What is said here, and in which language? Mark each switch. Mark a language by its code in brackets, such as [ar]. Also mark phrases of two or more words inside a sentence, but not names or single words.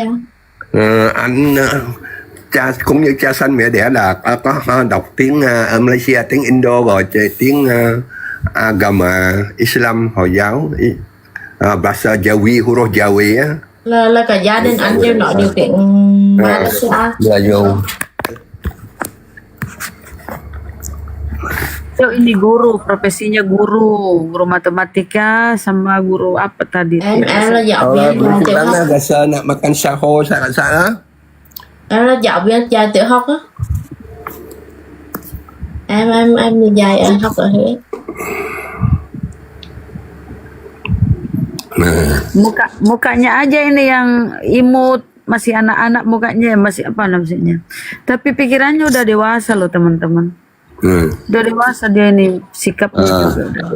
[vi] Anh cũng như cha sanh mẹ đẻ là có đọc tiếng ở Malaysia, tiếng Indo rồi tiếng [ms] agama Islam [vi] Hồi giáo, [ms] bahasa Jawi, huruf Jawi á. [vi] Là cả gia đình anh đều nói được tiếng Malaysia. Là vô. [id] So ini guru, profesinya guru matematika sama guru apa tadi? [vi] Em là giáo viên Bữa trước đó [ms] rasa nak makan sahur sana. [vi] Em là giáo viên dạy tiểu học á. Em đi dạy anh học ở Huế. [id] Mukanya aja ini yang imut, masih anak-anak mukanya, masih apa namanya. Tapi pikirannya udah dewasa loh teman-teman. Udah dewasa dia ini sikapnya juga.